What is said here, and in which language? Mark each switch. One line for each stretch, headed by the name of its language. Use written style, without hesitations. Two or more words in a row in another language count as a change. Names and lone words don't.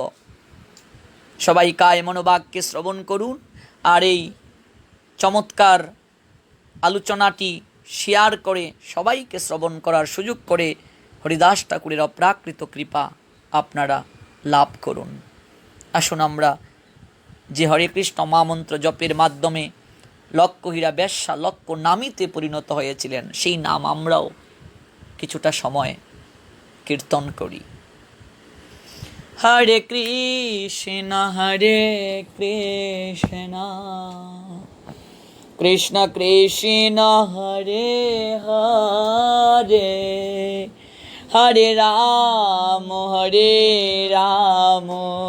Bangla: সবাই কায় মনোবাক্যে শ্রবণ করুন, আর এই চমৎকার আলোচনাটি শেয়ার করে সবাইকে শ্রবণ করার সুযোগ করে হরিদাস ঠাকুরের অপ্রাকৃত কৃপা আপনারা লাভ করুন। আসুন আমরা যে হরে কৃষ্ণ মহামন্ত্র জপের মাধ্যমে লক্ষ হীরা বেশ্যা লক্ষ নামীতে পরিণত হয়েছিলেন, সেই নাম আমরাও কিছুটা সময় কীর্তন করি।
Sanskrit: Hare Krishna, Hare Krishna, Krishna Krishna, Hare Hare, Hare Rama, Hare Rama,